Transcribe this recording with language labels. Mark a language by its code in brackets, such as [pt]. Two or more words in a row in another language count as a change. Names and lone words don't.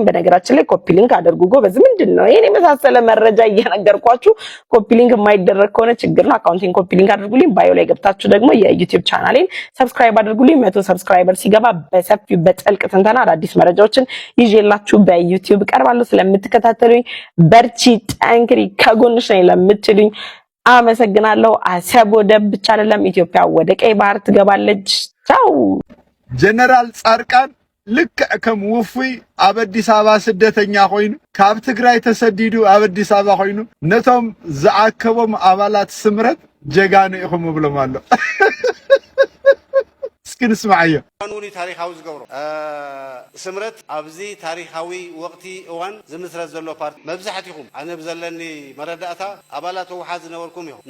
[am] በነገራችን ላይ [en] copy link [am] አድርጉ። ጎበዝ ምንድነው ይሄን የመሳሰለ መረጃ እየነገርኳችሁ [en] copy link [am] የማይደረግ ከሆነ ችግር ነው። አካውንቴን [en] copy link [am] አድርጉልኝ። ባዮ ላይ ገብታችሁ ደግሞ የዩቲዩብ ቻናሌን ሰብስክራይብ አድርጉልኝ። 100 ሰብስክራይበር ሲገባ በሰፊው በጥልቅ ትንተና አዳዲስ መረጃዎችን ይዤላችሁ በዩቲዩብ ቀርባለሁ። ስለምትከታተሉኝ በርቺ፣ ጠንክሪ፣ ከጎንሽ ነኝ ለምትሉኝ አመሰግናለሁ። አሰብ ወደብ ብቻ አይደለም ኢትዮጵያ ወደ ቀይ ባህር ትገባለች። ቻው። [ti] ጀነራል ጻድቃን ልክ ከም ውፉይ ኣብ አዲስ አበባ ስደተኛ ኮይኑ ካብ ትግራይ ተሰዲዱ ኣብ አዲስ አበባ ኮይኑ ነቶም ዝዓከቦም አባላት ስምረት ጀጋኑ ኢኹም ብሎም ኣሎ። እስኪ ንስማዕ እዮ ቃኑኒ ታሪካዊ ዝገብሮ ስምረት ኣብዚ ታሪካዊ ወቅቲ እዋን ዝምስረት ዘሎ ፓርቲ መብዛሕትኩም ኣነ ብዘለኒ መረዳእታ አባላት ህወሓት ዝነበርኩም ኢኹም